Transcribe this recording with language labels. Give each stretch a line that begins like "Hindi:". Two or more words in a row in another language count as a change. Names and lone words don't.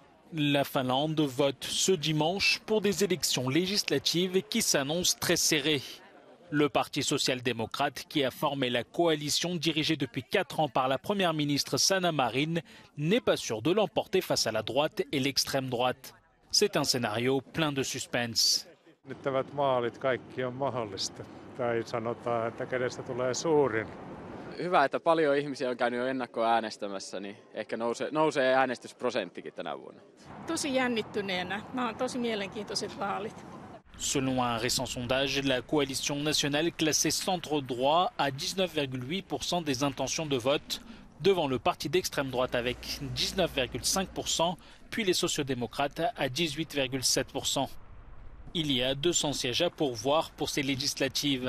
French: La Finlande vote ce dimanche pour des élections législatives qui s'annoncent très serrées. Le Parti social-démocrate, qui a formé la coalition dirigée depuis 4 ans par la première ministre Sanna Marin, n'est pas sûr de l'emporter face à la droite et l'extrême droite. C'est un scénario plein de suspense.
Finnish: Hyvä, että paljon ihmisiä on käynyt jo ennakkoäänestämässä, niin ehkä nousee äänestysprosenttikin tänä vuonna. Tosi jännittyneenä. Nämä on tosi mielenkiintoiset vaalit.
French: Selon un récent sondage, la coalition nationale classée centre-droit a 19,8% des intentions de vote, devant le parti d'extrême droite avec 19,5%, puis les sociodémocrates à 18,7%. Il y a 200 sièges à pourvoir pour ces législatives.